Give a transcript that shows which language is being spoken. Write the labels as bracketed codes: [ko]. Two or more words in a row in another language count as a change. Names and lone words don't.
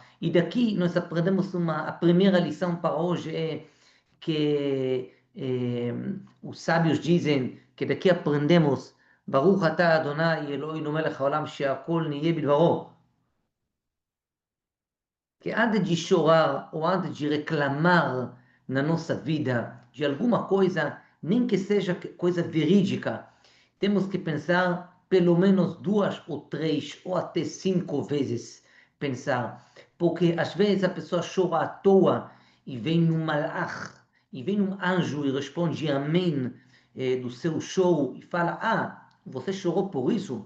[pt] E daqui nós aprendemos a primeira lição para hoje que os sábios dizem que daqui aprendemos: [he] ברוך אתה ה' אלהינו מלך העולם שהכל נהיה בדברו. [pt] Que antes de chorar ou antes de reclamar na nossa vida de alguma coisa, nem que seja coisa verídica, temos que pensar pelo menos 2 ou 3 ou até 5 vezes pensar, porque às vezes a pessoa chora à toa e vem um malach, e vem um anjo e responde amém do seu choro e fala: você chorou por isso?